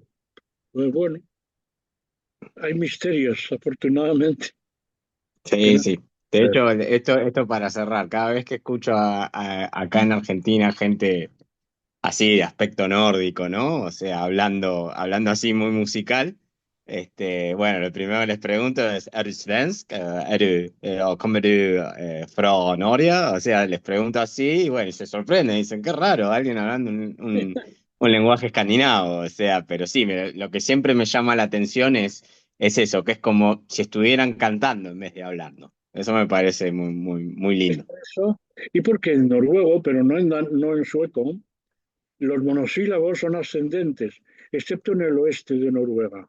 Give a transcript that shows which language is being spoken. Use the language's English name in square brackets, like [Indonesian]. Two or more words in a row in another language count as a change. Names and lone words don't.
[Spanish] Pues bueno, hay misterios, afortunadamente. Sí, sí. De hecho, esto para cerrar, cada vez que escucho acá en Argentina gente así de aspecto nórdico, ¿no? O sea, hablando así muy musical, bueno, lo primero que les pregunto es, [Swedish] ¿Er du svensk? [Norwegian] O ¿kommer du fra Norge? [Spanish] O sea, les pregunto así y bueno, y se sorprenden, dicen, qué raro, alguien hablando un lenguaje escandinavo, o sea, pero sí, lo que siempre me llama la atención es eso, que es como si estuvieran cantando en vez de hablando. Eso me parece muy, muy, muy lindo. Eso, y porque en noruego, pero no en sueco, los monosílabos son ascendentes, excepto en el oeste de Noruega.